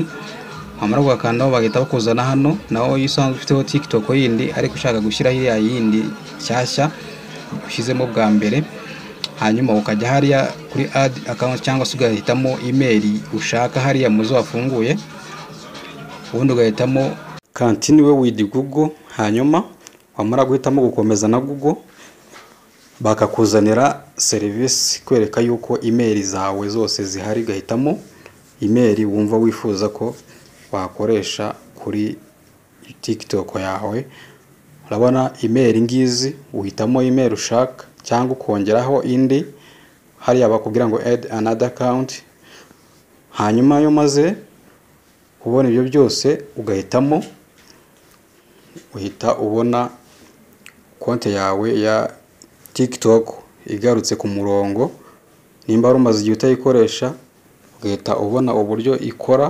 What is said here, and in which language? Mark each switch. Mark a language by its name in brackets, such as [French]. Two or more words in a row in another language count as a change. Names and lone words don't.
[Kinyarwanda] Wamara kugakandaho bagahita bakuzana hano, naho yisanzwe ufiteho TikTok yindi ariko ushaka gushyira hiriya yindi cyashya ushyizemo bwa mbere. Hanyuma ukajya hariya kuri [English] add account [Kinyarwanda] cyangwa se ugahitamo email ushaka hariya muzo wafunguye, ubundi ugahitamo [English] continue with Google. [Kinyarwanda] Hanyuma wamara guhitamo gukomeza na Google, bakakuzanira service kwereka yuko email zawe zose zihari. Gahitamo email wumva wifuza ko wakoresha kuri TikTok yawe. Urabona email ngizi, uhitamo email ushaka cyangwa ukongeraho indi. Hariya bakubwira ngo [English] add another account. [Kinyarwanda] Hanyuma yo maze kubona ibyo byose ugahitamo, uhita ubona konti yawe ya TikTok igarutse ku murongo. Nimba rumaze igihe utayikoresha ugahita ubona uburyo ikora.